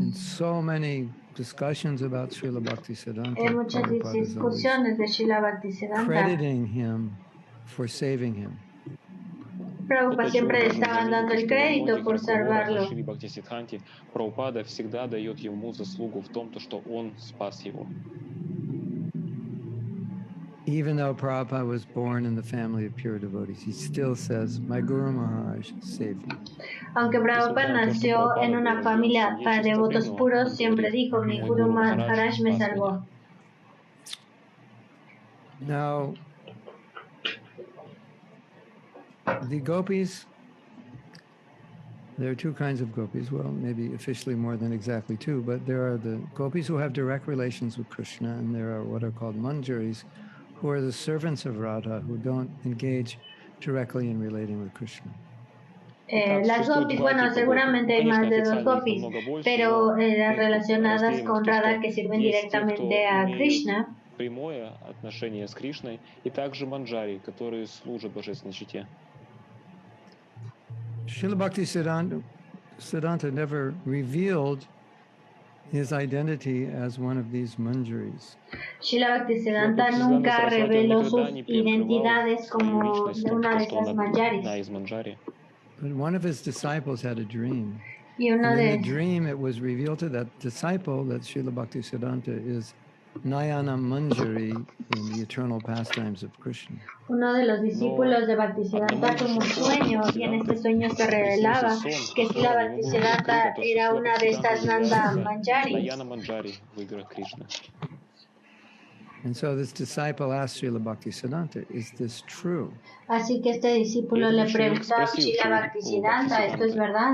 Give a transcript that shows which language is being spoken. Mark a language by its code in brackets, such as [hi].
[en] in so many discussions about Srila Bhaktisiddhanta, [es] en muchas discusiones de Srila Bhaktisiddhanta, [en] crediting him for saving him. [es] Prabhupada siempre le estaban dando el crédito por salvarlo. [ru] Прабхупада всегда дает ему заслугу в том, что он спас его. [en] Even though Prabhupada was born in the family of pure devotees, he still says, "My Guru Maharaj saved me." [es] Aunque Prabhupada nació en una familia para devotos puros, siempre dijo, "Mi Guru Maharaj me salvó." [en] Now, the gopis, there are two kinds of gopis, well, maybe officially more than exactly two, but there are the gopis who have direct relations with Krishna, and there are what are called manjaris, who are the servants of Radha, who don't engage directly in relating with Krishna. [es] Las gopis, bueno, seguramente hay más de dos gopis, pero las relacionadas con Radha que sirven directamente a Krishna. [ru] Прямое отношение с Кришной, и также манджари, которые служат божественной чите. [en] Srila Bhaktisiddhanta Bhaktisiddhanta never revealed his identity as one of these manjaris. [es] Srila Bhaktisiddhanta nunca reveló sus identidades como una de esas manjaris. [en] But one of his disciples had a dream. [es] Y uno [en] and [es] de [en] in the dream, it was revealed to that disciple that Srila Bhaktisiddhanta is Nayana Manjari in the eternal pastimes of Krishna. [es] Uno de los discípulos de Bhaktisiddhanta tuvo un sueño y en este sueño se revelaba que Srila Bhaktisiddhanta era una de estas Nanda Manjaris. [en] And so this disciple asked Srila Bhaktisiddhanta, is this true? [es] Así que este discípulo le preguntó a Srila Bhaktisiddhanta, ¿esto es verdad?